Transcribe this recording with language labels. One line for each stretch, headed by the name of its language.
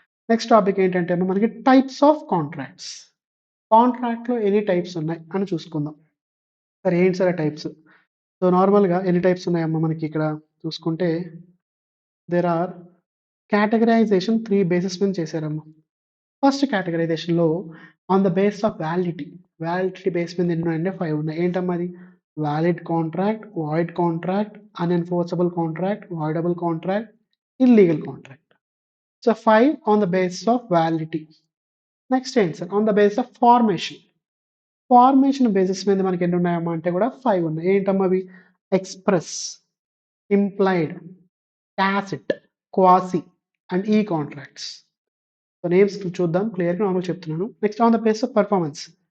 Telugu: Next topic ఏంటంటే అమ్మా మనకి
English: Types of contracts.
Telugu: కాంట్రాక్ట్‌లో ఎన్ని టైప్స్ ఉన్నాయి అని చూసుకుందాం. సరే ఏంటి సార్ ఆ టైప్స్? సో నార్మల్‌గా ఎన్ని టైప్స్ ఉన్నాయమ్మా మనకి ఇక్కడ చూసుకుంటే
English: there are categorization
Telugu: 3 బేసిస్ మీద చేశారమ్మా. First కేటగరైజేషన్‌లో
English: On the base of validity.
Telugu: Validity base మీద ఎన్ని ఉన్నాయంటే 5 ఉన్నాయి. ఏంటమ్మా అది?
English: valid contract, void contract, unenforceable contract, voidable contract, illegal contract. So 5 on the basis of validity.
Telugu: Next ఏంటి sir
English: On the base of formation.
Telugu: Formation basis మీద మనకి ఎన్ని ఉన్నాయమ్మా అంటే కూడా 5 ఉన్నాయి. ఏంటమ్మా అవి?
English: Express, implied, tacit, quasi and e contracts.
Telugu: సో నేమ్స్ చూద్దాం క్లియర్‌గా నార్మల్‌గా చెప్తున్నాను.
English: Next on the base of performance.